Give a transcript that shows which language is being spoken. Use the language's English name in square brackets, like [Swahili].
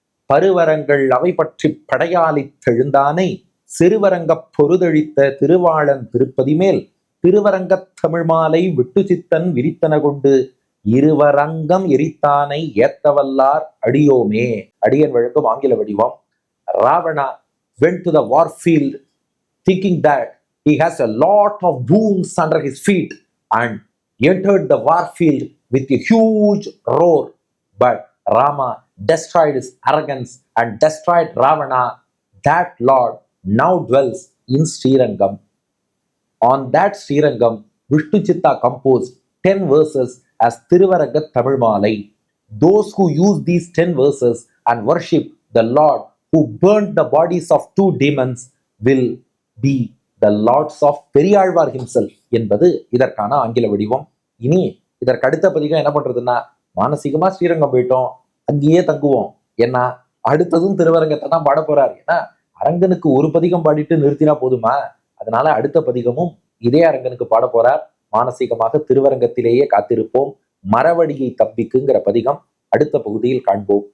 [Tamil] பருவரங்கள் அவை பற்றி படையாளித்தெழுந்தானை சிறுவரங்கப் பொருதழித்த திருவாளன் திருப்பதி மேல் திருவரங்கத் தமிழ் மாலை விட்டு சித்தன் விரித்தன கொண்டு இருவரங்கம் எரித்தானை ஏத்தவல்லார் அடியோமே. அடியன் வழங்கும் ஆங்கில வடிவம். [English] Ravana went to the war field thinking that he has a lot of wounds under his feet and entered the war field with a huge roar. But Rama destroyed his arrogance and destroyed Ravana. That Lord now dwells in Srirangam. On that Srirangam, Vishnu Chitta composed 10 verses as Tiruvaranga Tamil Malai. Those who use these 10 verses and worship the Lord who burned the bodies of 2 demons will be the lords of Periyalvar himself [Tamil] என்பது இதற்கான ஆங்கில வடிவம். இனி இதற்கு அடுத்த பதிகம் என்ன பண்றதுன்னா, மானசீகமா ஸ்ரீரங்கம் போயிட்டோம், அங்கேயே தங்குவோம். ஏன்னா அடுத்ததும் திருவரங்கத்தை தான் பாட போறாரு. ஏன்னா அரங்கனுக்கு ஒரு பதிகம் பாடிட்டு நிறுத்தினா போதுமா, அதனால அடுத்த பதிகமும் இதே அரங்கனுக்கு பாட போறார். மானசீகமாக திருவரங்கத்திலேயே காத்திருப்போம். மரவடியை தப்பிக்குங்கிற பதிகம் அடுத்த பகுதியில் காண்போம்.